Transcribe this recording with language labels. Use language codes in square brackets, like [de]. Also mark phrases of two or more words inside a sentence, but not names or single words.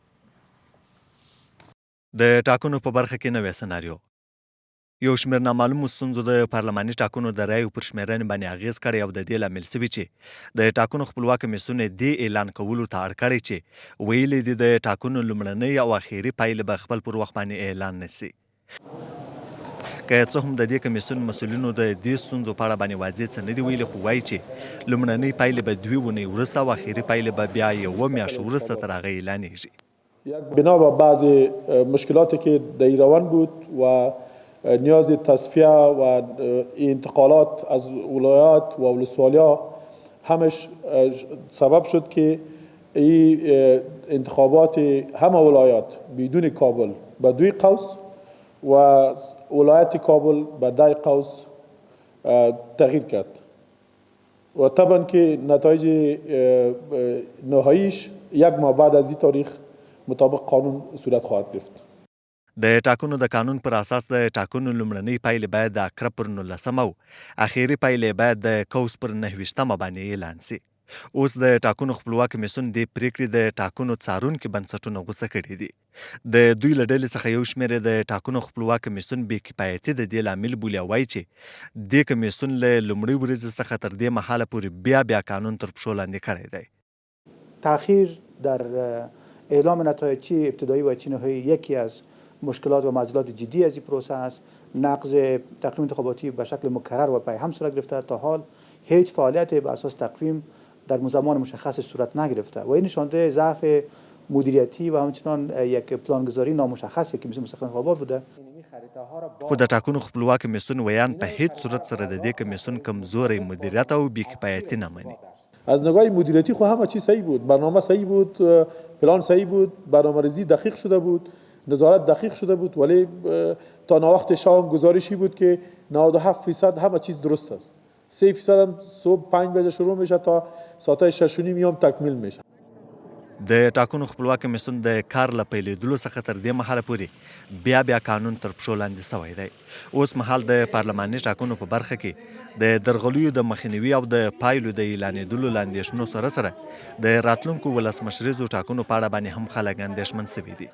[ps] د ټاکنو په برخه کې نوې سناریو یو شمېر نامعلومو ستونزو د پارلماني ټاکنو د رایو پر شمېرنې باندې اغېز کړی او د دې لامل سوي چې د ټاکنو خپلواک کمیسیون دې اعلان کولو ته اړ کړی چې ویلي دي د ټاکنو لومړنۍ او اخري پایلې به خپل پر وخت باندې اعلان نه سي. که څه هم د دې کمیسیون مسؤلینو د دې ستونزو په اړه باندې واضح څه نه دي ویلي، خو وایي چې لومړنۍ پایلې به 2 اونۍ وروسته او اخري پایلې به بیا 1 میاشت وروسته تر هغه اعلانیږي. [fa] بنا به بعض مشکلاتی که در روان بود و نیاز تصفیه و انتقالات از ولایات و ولسوالی‌ها همش سبب شد که این انتخابات همه ولایات بدون کابل به 2 قوس و ولایت کابل به 10 قوس تغییر کرد و طبعا که نتایج نهاییش 1 ماه بعد از این تاریخ مطابق قانون صورت خواهد گرفت. [ps] د ټاکنو د قانون پر اساس د ټاکنو لومړنۍ پایلې باید د اکرب پر 19مه او اخري پایلې باید د کوس پر 29مه باندې اعلان سي. اوس د ټاکنو خپلواک کمیسیون د پریکړې د ټاکنو څارونکي بنسټونه غوسه کړي دي. د دوی له ډلې څخه یو شمېر د ټاکنو خپلواک کمیسیون بې کفایتي د دې لامل بولي او وایي چې دې کمیسیون له لومړۍ ورځې څخه تر دې مهاله پورې بیا قانون تر پښو لاندې کړی دی. [fa] تأخیر در اعلام نتایج چی ابتدایی و چی نهایی یکی از مشکلات و معضلات جدی از این پروسه است. نقض تقویم انتخاباتی به شکل مکرر و پی هم صورت گرفته. تا حال هیچ فعالیت به اساس تقویم در زمان مشخص صورت نگرفته و این نشانده ضعف مدیریتی و همچنان یک پلانگذاری نامشخص که مثل مستقل انتخابات بوده. [ps] خو د ټاکنو خپلواک کمیسیون ویان په هیڅ صورت سره د دې کمیسیون کمزوری مدیریت او بی‌کفایتي نه مني. [fa] از نگاه مدیریتی خو همه چیز صحیح بود، برنامه صحیح بود، پلان صحیح بود، برنامه‌ریزی دقیق شده بود، نظارت دقیق شده بود، ولی تا ناوقت شام گزارشی بود که 97% همه چیز درست است. 3% هم صبح 5 بجه شروع میشه تا ساعت 6:30 هم تکمیل میشه. [ps] د ټاکنو خپلواک کمیسیون د کار له پیلېدلو څخه تر دې مهاله پورې بیا قانون تر پښو لاندې سوی دی. اوس مهال د پارلماني ټاکنو په برخه کې د درغلیو د مخنیوي او د پایلو د اعلانېدلو له اندېښنو سره سره د راتلونکو ولسمشریزو ټاکنو په اړه باندې هم خلک اندېښمن سوي دي.